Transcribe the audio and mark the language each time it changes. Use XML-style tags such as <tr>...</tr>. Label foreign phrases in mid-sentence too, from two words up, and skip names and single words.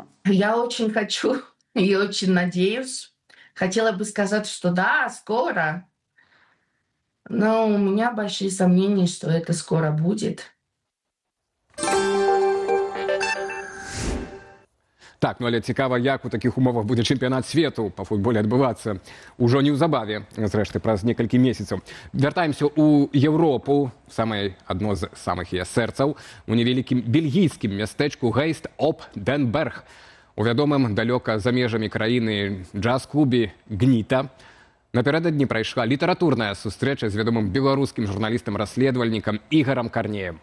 <ru>Я очень хочу и очень надеюсь. Хотела бы сказать, что да, скоро. Но у меня большие сомнения, что это скоро будет.</ru> <be>Так, ну але цікава, як у таких умовах буде чэмпіянат свету па футболе адбывацца ўжо неўзабаве, зрэшты, праз некалькі месяцаў. Вяртаемся ў Еўропу, адно з самых яе сэрцаў, у невялікім бельгійскім мястэчку Гейст оп Денберг. У вядомым далёка за межамі краіны джаз-клубе «Гніта» напярэдадні прайшла літаратурная сустрэча з вядомым беларускім журналістам-расследавальнікам Ігарам Карнеем.</be>